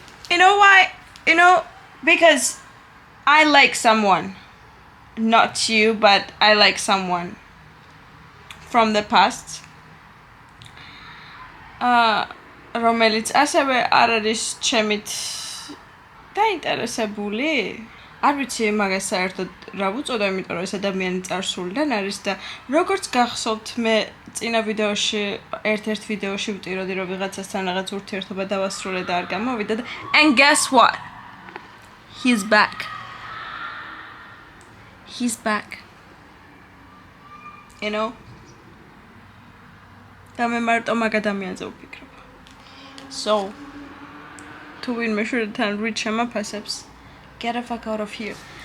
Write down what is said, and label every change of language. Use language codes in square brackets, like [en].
[en] You know why? Because I like someone. not you, but I like someone from the past. [ka] რომელიც ასევე არ არის ჩემით დაინტერესებული. არ ვიცი მაგას საერთოდ რა ვუწოდო, იმიტომ რომ ეს ადამიანი წარსულიდან არის და როგორც გახსოვთ, მე წინა ვიდეოში, ერთ-ერთ ვიდეოში ვტიროდი, რომ ვიღაცასთან რაღაც ურთიერთობა დავასრულე და არ გამოვიდა და [en] and guess what? He's back. He's back. You know? [ka] და მე მარტო მაგ ადამიანზე ვფიქრობ. [en] So, [ka] თუ ვინმე შვილთან რით შემაფასებს, [en] get the fuck out of here.